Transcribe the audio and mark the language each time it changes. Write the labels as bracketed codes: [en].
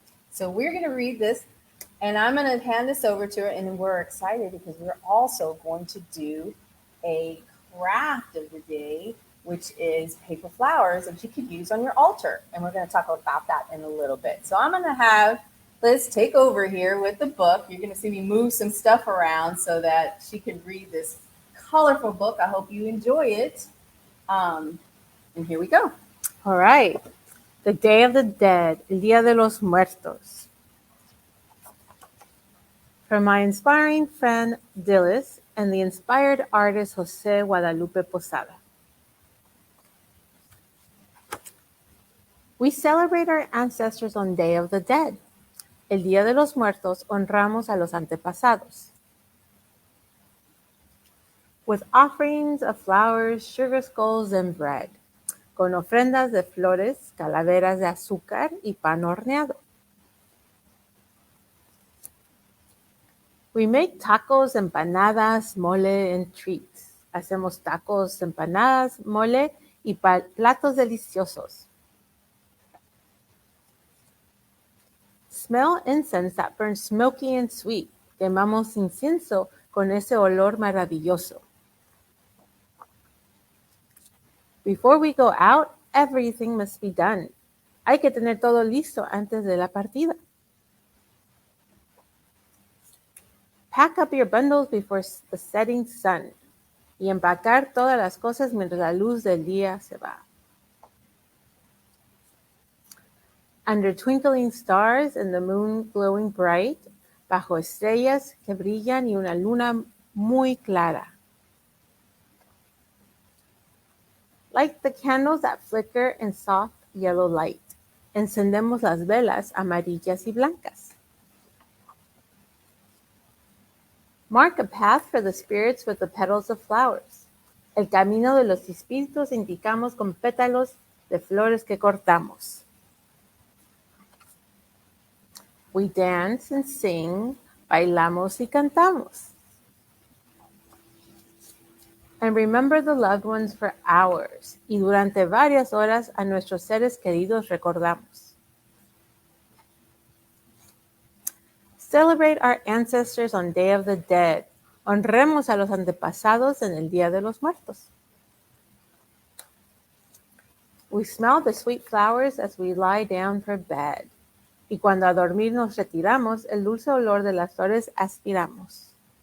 [en] So we're going to read this, and I'm going to hand this over to her, and we're excited because we're also going to do a craft of the day, which is paper flowers that you could use on your altar, and we're going to talk about that in a little bit. So I'm going to have Liz take over here with the book. You're going to see me move some stuff around so that she can read this colorful book. I hope you enjoy it. And here we go. All right. The Day of the Dead, El Día de los Muertos. From my inspiring friend Dillis and the inspired artist Jose Guadalupe Posada. We celebrate our ancestors on Day of the Dead. [es] El Día de los Muertos honramos a los antepasados. [en] With offerings of flowers, sugar skulls, and bread. [es] Con ofrendas de flores, calaveras de azúcar y pan horneado. [en] We make tacos, empanadas, mole, and treats. [es] Hacemos tacos, empanadas, mole y platos deliciosos. [en] Smell incense that burns smoky and sweet. [es] Quemamos incienso con ese olor maravilloso. [en] Before we go out, everything must be done. [es] Hay que tener todo listo antes de la partida. [en] Pack up your bundles before the setting sun. [es] Y empacar todas las cosas mientras la luz del día se va. [en] Under twinkling stars and the moon glowing bright, [es] bajo estrellas que brillan y una luna muy clara. [en] Like the candles that flicker in soft yellow light. [es] Encendemos las velas amarillas y blancas. [en] Mark a path for the spirits with the petals of flowers. [es] El camino de los espíritus indicamos con pétalos de flores que cortamos. [en] We dance and sing, [es] bailamos y cantamos. [en] And remember the loved ones for hours. [es] Y durante varias horas a nuestros seres queridos recordamos. [en] Celebrate our ancestors on Day of the Dead. [es] Honremos a los antepasados en el Día de los Muertos. [en] We smell the sweet flowers as we lie down for bed. [es] Y cuando a dormir nos retiramos, el dulce olor de las flores aspiramos.